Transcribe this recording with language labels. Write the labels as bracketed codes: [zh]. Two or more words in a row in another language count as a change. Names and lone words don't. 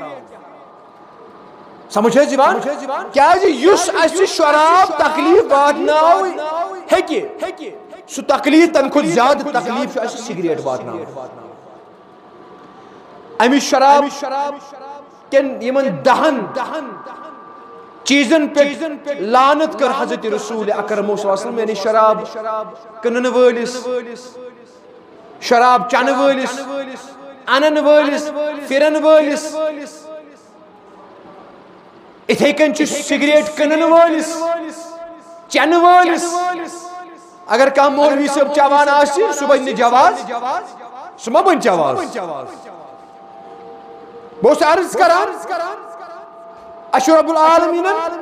[ks] سمجھ حظ یِوان کیازِ یُس اسہِ شراب تکلیٖف واتناو ہیٚکہِ سُہ تکلیٖف تمہِ کھۄتہٕ زیادٕ تکلیٖف چھُ اسہِ سِگریٹ واتناوان امہِ شراب کٮ۪ن یِمن دہن چیزن پٮ۪ٹھ لعنت کٔر حضرت رسول اکرم [ar] صلی اللہ علیہ وسلم [ks] یعنی شراب کٕنن وٲلِس شراب چنہٕ وٲلِس انن وٲلِس پھرن وٲلِس اِتھے کٔنۍ چھُ سِگریٹ کٕنن وٲلِس چنہٕ وٲلِس اگر کانٛہہ مولوی صٲب چٮ۪وان آسہِ سُہ بنہِ نہٕ جواز سُہ ما بنہِ جواز بہٕ اوسُس عرض کران اَسہِ چھُ رۄب العالمیٖنن